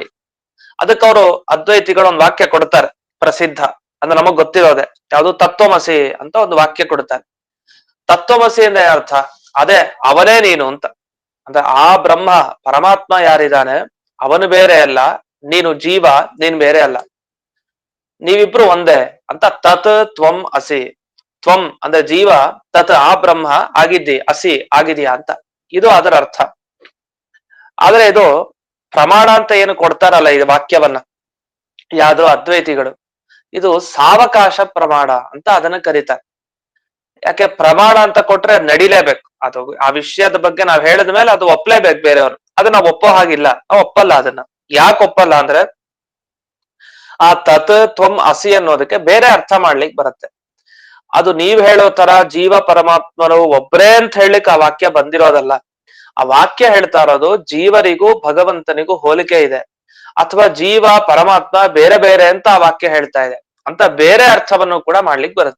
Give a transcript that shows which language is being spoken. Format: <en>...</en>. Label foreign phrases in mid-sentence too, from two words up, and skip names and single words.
<kn>ಅದಕ್ಕೆ ಅವರು ಅದ್ವೈತಿಗಳು ಒಂದು ವಾಕ್ಯ ಕೊಡ್ತಾರೆ ಪ್ರಸಿದ್ಧ, ಅಂದ್ರೆ ನಮಗ್ ಗೊತ್ತಿರೋದೆ. ಯಾವುದು? ತತ್ವಮಸಿ ಅಂತ ಒಂದು ವಾಕ್ಯ ಕೊಡ್ತಾರೆ. ತತ್ವಮಸಿ ಅಂದ್ರೆ ಅರ್ಥ ಅದೇ ಅವನೇ ನೀನು ಅಂತ. ಅಂದ್ರೆ ಆ ಬ್ರಹ್ಮ ಪರಮಾತ್ಮ ಯಾರಿದ್ದಾನೆ ಅವನು ಬೇರೆ ಅಲ್ಲ, ನೀನು ಜೀವ, ನೀನ್ ಬೇರೆ ಅಲ್ಲ, ನೀವಿಬ್ರು ಒಂದೇ ಅಂತ.</kn> <sa>ತತ್ ತ್ವಂ ಅಸಿ.</sa> <kn>ತ್ವಂ ಅಂದ್ರೆ ಜೀವ, ತತ್ ಆ ಬ್ರಹ್ಮ ಆಗಿದ್ದಿ, ಅಸಿ ಆಗಿದೆಯಾ ಅಂತ. ಇದು ಅದರ ಅರ್ಥ. ಆದ್ರೆ ಇದು ಪ್ರಮಾಣ ಅಂತ ಏನು ಕೊಡ್ತಾರಲ್ಲ ಈ ವಾಕ್ಯವನ್ನ ಯಾವ್ದು ಅದ್ವೈತಿಗಳು, ಇದು ಸಾವಕಾಶ ಪ್ರಮಾಣ ಅಂತ ಅದನ್ನ ಕರೀತಾರೆ. ಯಾಕೆ ಪ್ರಮಾಣ ಅಂತ ಕೊಟ್ರೆ ನಡಿಲೇಬೇಕು, ಅದು ಆ ವಿಷಯದ ಬಗ್ಗೆ ನಾವ್ ಹೇಳಿದ ಮೇಲೆ ಅದು ಒಪ್ಲೇಬೇಕು ಬೇರೆಯವರು. ಅದು ನಾವ್ ಒಪ್ಪೋ ಹಾಗಿಲ್ಲ, ನಾವ್ ಒಪ್ಪಲ್ಲ ಅದನ್ನ. ಯಾಕೆ ಒಪ್ಪಲ್ಲ ಅಂದ್ರೆ ಆ</kn> <sa>ತತ್ ತ್ವಂ ಅಸಿ</sa> <kn>ಅನ್ನೋದಕ್ಕೆ ಬೇರೆ ಅರ್ಥ ಮಾಡ್ಲಿಕ್ಕೆ ಬರುತ್ತೆ. ಅದು ನೀವ್ ಹೇಳೋ ತರ ಜೀವ ಪರಮಾತ್ಮರು ಒಬ್ರೇ ಅಂತ ಹೇಳಲಿಕ್ಕೆ ಆ ವಾಕ್ಯ ಬಂದಿರೋದಲ್ಲ. ಆ ವಾಕ್ಯ ಹೇಳ್ತಾ ಇರೋದು ಜೀವರಿಗೂ ಭಗವಂತನಿಗೂ ಹೋಲಿಕೆ ಇದೆ, ಅಥವಾ ಜೀವ ಪರಮಾತ್ಮ ಬೇರೆ ಬೇರೆ ಅಂತ ಆ ವಾಕ್ಯ ಹೇಳ್ತಾ ಇದೆ ಅಂತ ಬೇರೆ ಅರ್ಥವನ್ನು ಕೂಡ ಮಾಡ್ಲಿಕ್ಕೆ ಬರುತ್ತೆ.</kn>